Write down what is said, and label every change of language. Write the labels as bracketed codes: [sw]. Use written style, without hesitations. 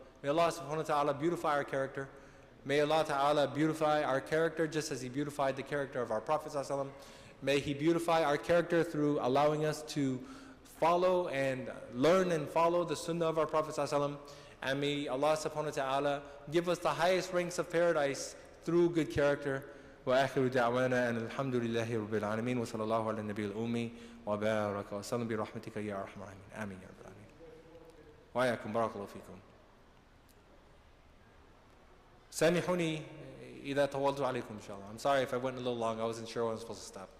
[en] May Allah subhanahu wa ta'ala beautify our character. May Allah ta'ala beautify our character just as He beautified the character of our Prophet sallallahu alaihi wasallam. May He beautify our character through allowing us to follow and learn and follow the sunnah of our Prophet sallallahu alaihi wasallam. And may Allah subhanahu wa ta'ala give us the highest ranks of paradise through good character. [ar] وآخر دعوانا أن الحمد لله رب العالمين وصلى الله على النبي الأمي وبارك وسلم برحمتك يا أرحم الراحمين آمين يا رب العالمين وإياكم بارك الله فيكم. سامحوني إذا طولت عليكم إن شاء الله. [en] I'm sorry if I went a little long. I wasn't sure when I was supposed to stop.